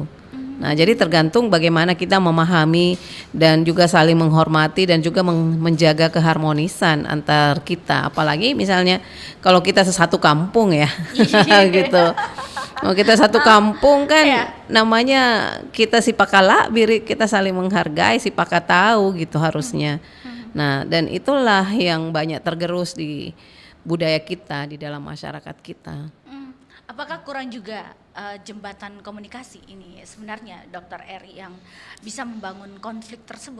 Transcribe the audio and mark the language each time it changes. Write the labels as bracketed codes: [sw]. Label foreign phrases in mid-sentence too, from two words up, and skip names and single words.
[id] Nah, jadi tergantung bagaimana kita memahami dan juga saling menghormati dan juga menjaga keharmonisan antar kita. Apalagi misalnya kalau kita satu kampung ya, gitu. Kalau kita satu kampung kan namanya kita [bug] si pakala biri, [id] kita saling menghargai, [bug] si paka tahu [id] gitu harusnya. Nah, dan itulah yang banyak tergerus di budaya kita, di dalam masyarakat kita. Apakah kurang juga jembatan komunikasi ini sebenarnya Dokter Eri yang bisa membangun konflik tersebut?